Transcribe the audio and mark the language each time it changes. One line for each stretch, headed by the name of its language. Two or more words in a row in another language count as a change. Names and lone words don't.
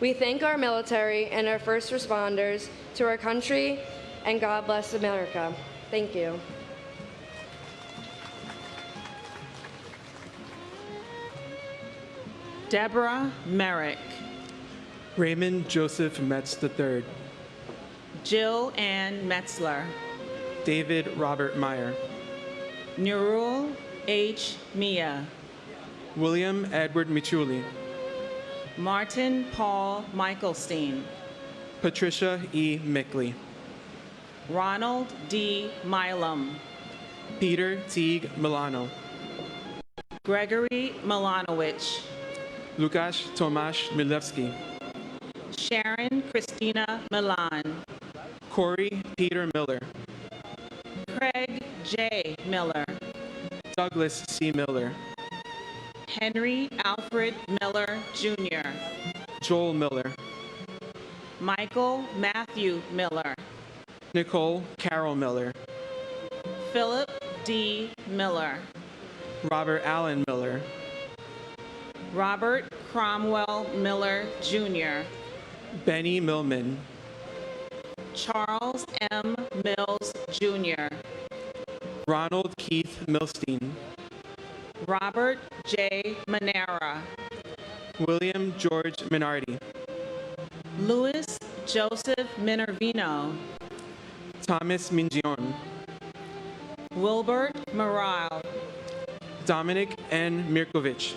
English: We thank our military and our first responders to our country, and God bless America. Thank you. Deborah Merrick. Raymond Joseph Metz III. Jill Ann Metzler. David Robert Meyer. Nurul H. Mia. William Edward Michuli. Martin Paul Michelstein. Patricia E. Mickley. Ronald D. Milam. Peter Teague Milano. Gregory Milanowicz. Lukasz Tomasz Milewski. Sharon Christina Milan. Corey Peter Miller. Craig J. Miller. Douglas C. Miller. Henry Alfred Miller, Jr. Joel Miller. Michael Matthew Miller. Nicole Carol Miller. Philip D. Miller. Robert Allen Miller. Robert Cromwell Miller, Jr. Benny Millman. Charles M. Mills, Jr. Ronald Keith Milstein. Robert J. Manera. William George Minardi. Louis Joseph Minervino. Thomas Mingion. Wilbert Morale. Dominic N. Mirkovich.